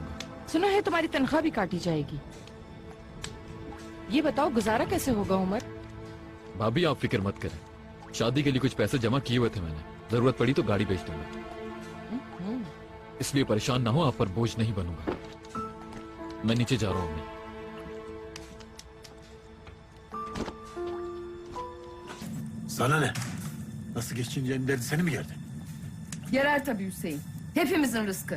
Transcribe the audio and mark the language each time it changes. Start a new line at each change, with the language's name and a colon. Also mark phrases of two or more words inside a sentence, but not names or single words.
Hindi: सुना है तुम्हारी तनख्वाह भी काटी जाएगी। ये बताओ गुजारा कैसे होगा उमर? भाभी आप फिक्र मत करें, शादी के लिए कुछ पैसे जमा किए हुए थे मैंने, जरूरत पड़ी तो गाड़ी बेच दूंगा। इसलिए परेशान ना हो, आप पर बोझ नहीं बनूंगा। मैं नीचे जा रहा हूँ।
Turkish: Sana ne? Nasıl geçineceğini derdi seni mi gördün? Yarar tabii Hüseyin. Hepimizin rızkı.